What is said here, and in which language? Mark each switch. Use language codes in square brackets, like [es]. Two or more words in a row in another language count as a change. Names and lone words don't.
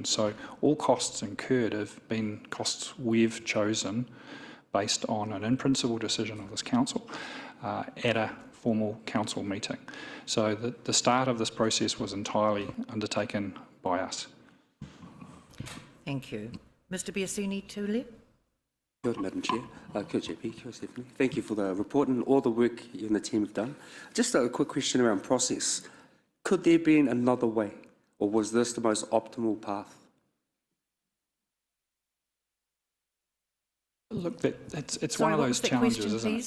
[en] So all costs incurred have been costs we've chosen based on an in-principle decision of this council at a formal council meeting. So the start of this process was entirely undertaken by us. Thank you. Mr. Biasini Tuli. [mi] Kia ora, [en] Madam Chair. [mi] Kia ora, JP. Kia ora, Stephanie. [en] Thank you for the report and all the work you and the team have done. Just a quick question around process. Could there be another way, or was this the most optimal path? Look, it's one of those challenges, isn't it?